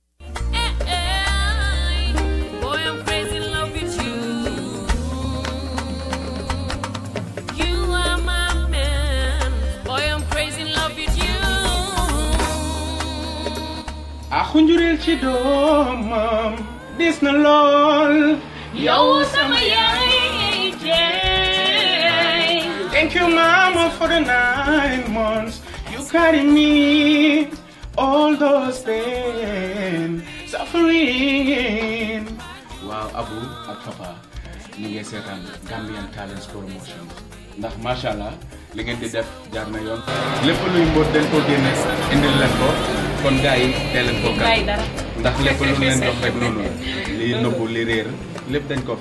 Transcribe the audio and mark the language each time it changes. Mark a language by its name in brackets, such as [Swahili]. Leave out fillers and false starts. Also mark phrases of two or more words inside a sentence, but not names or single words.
[Wolof] Khunjurel ci doomam dis na lool yow sama yaay jey [English] thank you mama for the 9 months you carry me all those pain suffering [Wolof] waaw Abu ak Papa ñu ngi seetaan Gambian Talents Promotion ndax mashallah li ngeen di def jaar na yoon lépp luy mbot den ko génne indil leen ko kon gars yi teel leen ko kat ndax lépp lu leen dox rek noonu li nëbbu li réer lépp dañ ko